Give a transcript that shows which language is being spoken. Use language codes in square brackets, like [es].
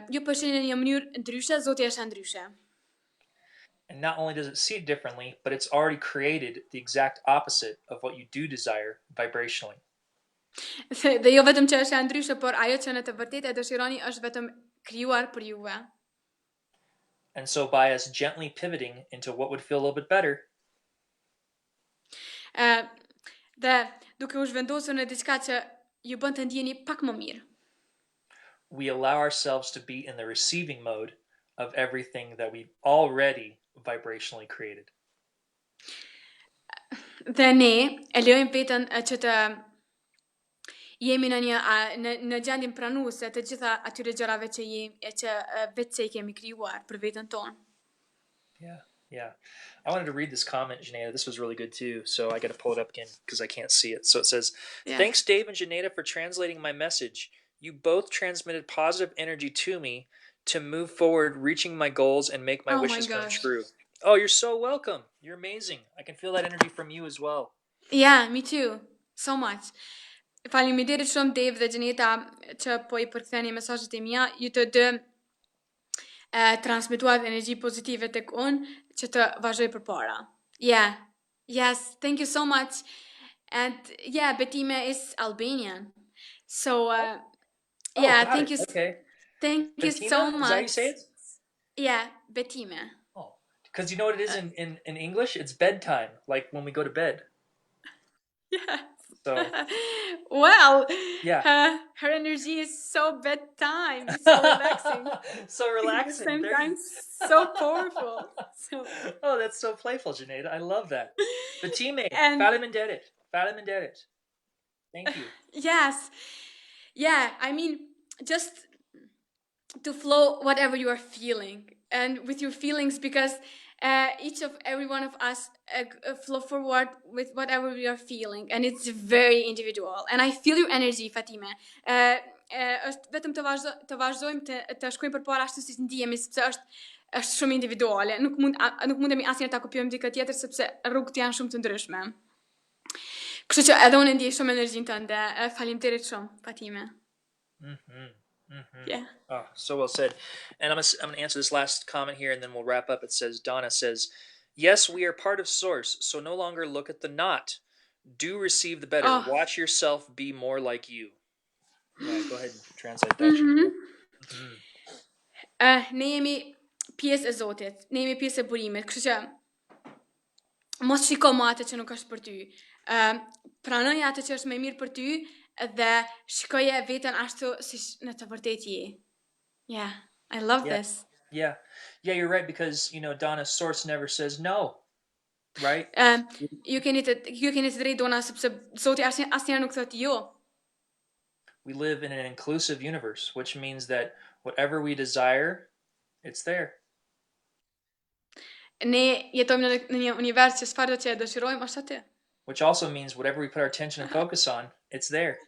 [sq] Ju po e shihni në një mënyrë ndryshe, Zoti është ndryshe. [en] And not only does it see it differently, but it's already created the exact opposite of what you do desire vibrationally. [sq] Dhe jo vetëm që është ndryshe, por ajo që në të vërtetë e dëshironi është vetëm krijuar për juve. [en] And so by us gently pivoting into what would feel a little bit better, [sq] dhe duke u zhvendosur në diçka që ju bën të ndjeni pak më mirë. [en] we allow ourselves to be in the receiving mode of everything that we've already vibrationally created. [sq] Dhe ne e lejojmë veten që të jemi në gjendjen pranuese të gjitha atyre gjërave që vetë i kemi krijuar për veten tonë. [en] Yeah, yeah. I wanted to read this comment, Xheneta. This was really good too. So I got to pull it up again because I can't see it. So it says, "Thanks, Dave and Xheneta, for translating my message. You both transmitted positive energy to me to move forward, reaching my goals and make my wishes come true." Oh, you're so welcome. You're amazing. I can feel that energy from you as well. Yeah, me too. So much. [sq] Faleminderit shumë Dave dhe Xheneta që po I përktheni mesazhet e mia. Ju të dy transmituat energji pozitive tek unë që të vazhdoj përpara. [en] Yeah. Yes, thank you so much. And yeah, Betime is Albanian. So yeah, thank you. Okay. Thank Bettina? you so much. Is that how you say it? Yeah, Betime. Oh, because you know what it is in English? It's bedtime, like when we go to bed. Yeah. So, well, yeah. Her energy is so bedtime. It's so relaxing. So relaxing. At the same time, so powerful. So. Oh, that's so playful, Xheneta. I love that. [sq] Betime, faleminderit. Faleminderit. [en] Thank you. Yes. Yeah, I mean, just to flow whatever you are feeling and with your feelings, because every one of us flow forward with whatever we are feeling, and it's very individual. And I feel your energy, Fatime. [sq] Është vetëm të vazhdojmë të shkojmë përpara ashtu siç ndihemi, sepse është shumë individuale. Nuk mundemi asnjëherë ta kopjojmë dikë tjetër sepse rrugët janë shumë të ndryshme. Kështu që edhe unë ndjej shumë energjinë tënde. Faleminderit shumë, Fatime. [en] Yeah. Oh, so well said. And I'm gonna answer this last comment here, and then we'll wrap up. It says, Donna says, "Yes, we are part of Source, so no longer look at the not. Do receive the better. Oh. Watch yourself be more like you." Yeah, go ahead and translate that. [sq] Ne jemi pjesë e Zotit. Ne jemi pjesë e burimit. Kështu që mos shiko më atë që nuk është për ty. Pranoj atë që është më mirë për ty dhe shikoje veten ashtu siç në të vërtetë je. [en] Yeah, I love this. Yeah, you're right, because Donna, Source never says no, right? [sq] Ju keni të drejtë Donna, sepse Zoti asnjëherë nuk thotë jo. [en] We live in an inclusive universe, which means that whatever we desire, it's there. [sq] Ne jetojmë në një univers që çfarëdo që dëshirojmë është aty. [en] Which also means whatever we put our attention and focus on, it's there.